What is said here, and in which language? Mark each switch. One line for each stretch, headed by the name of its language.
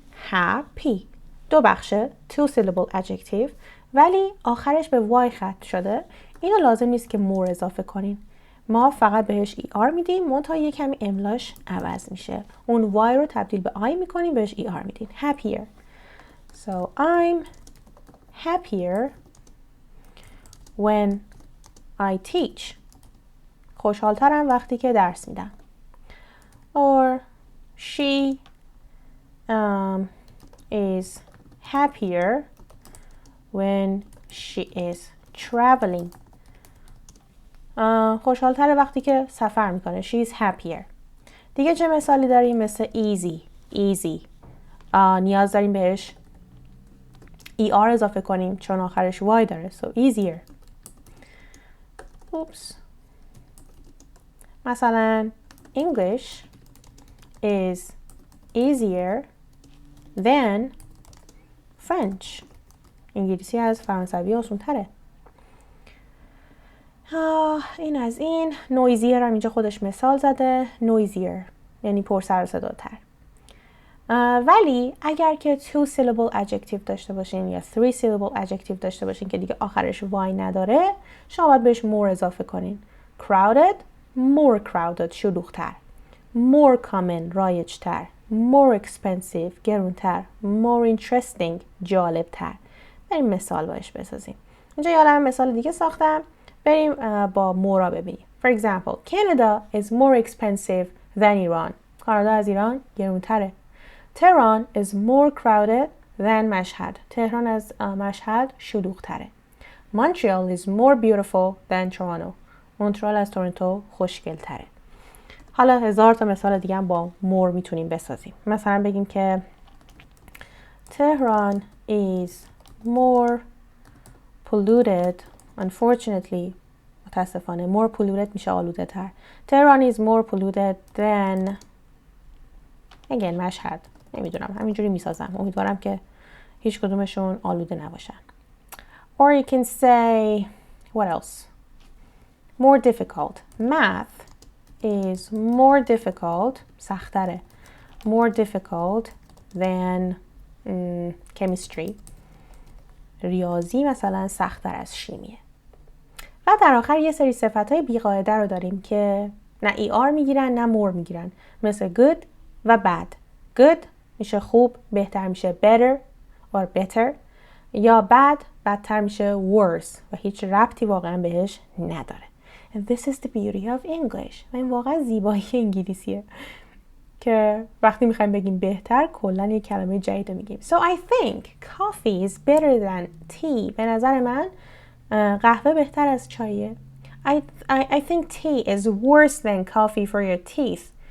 Persian: happy دو بخشه،
English: two syllable adjective،
Persian: ولی آخرش به y ختم شده. اینو لازم نیست که more اضافه کنین، ما فقط بهش er میدیم، منتها یه کمی املاش عوض میشه. اون y رو تبدیل به I میکنیم، بهش er میدیم.
English: happier. So I'm happier when I teach.
Persian: خوشحالترم وقتی که درس میدم.
English: Or she is happier when she is traveling.
Persian: خوشحالتره وقتی که سفر میکنه.
English: She is happier.
Persian: دیگه چه مثالی داریم؟ مثل easy. نیاز داریم بهش er اضافه کنیم چون آخرش y داره.
English: So easier. Oops. مثلا English is easier than French.
Persian: انگلیسی از فرانسوی آسان تره. این از این. noisier هم اینجا خودش مثال زده. noisier یعنی پر سر و صداتر. ولی اگر که
English: two syllable adjective
Persian: داشته باشین یا
English: three syllable adjective
Persian: داشته باشین که دیگه آخرش y نداره، شما باید بهش more اضافه کنین.
English: crowded، more crowded، شلوغ‌تر. more common، رایج‌تر. more expensive، گرون‌تر. more interesting، جالب‌تر.
Persian: بریم مثال باش بسازیم. اینجا یادم مثال دیگه ساختم. بریم با more ببینیم.
English: For example, Canada is more expensive than Iran.
Persian: کانادا از ایران گرون‌تره.
English: Tehran is more crowded than مشهد.
Persian: تهران از مشهد شلوغ‌تره.
English: Montreal is more beautiful than Toronto.
Persian: مونترال از تورنتو خوشگل‌تره. حالا هزار تا مثال دیگه هم با more میتونیم بسازیم. مثلا بگیم که
English: Tehran is more polluted.
Persian: Unfortunately، متاسفانه
English: more polluted
Persian: میشه آلوده تر.
English: Tehran is more polluted than again مشهد.
Persian: نمیدونم، همینجوری میسازم. امیدوارم که هیچ کدومشون آلوده نباشن.
English: Or you can say what else? More difficult. Math is more difficult. سخت‌تره. More difficult than chemistry.
Persian: ریاضی مثلا سخت‌تر از شیمیه. و در آخر یه سری صفت‌های بی‌قاعده رو داریم که نه ER میگیرن نه more میگیرن، مثل good و bad. good میشه خوب، بهتر میشه
English: better or better،
Persian: یا bad بدتر میشه worse و هیچ ربطی واقعا بهش نداره.
English: And this is the beauty of English.
Persian: و این واقعا زیبایی انگلیسیه که وقتی میخوایم بگیم بهتر کلا یک کلمه جدید میگیم.
English: So I think coffee is better than tea.
Persian: به نظر من قهوه بهتر از چایه.
English: I think tea is worse than coffee for your teeth.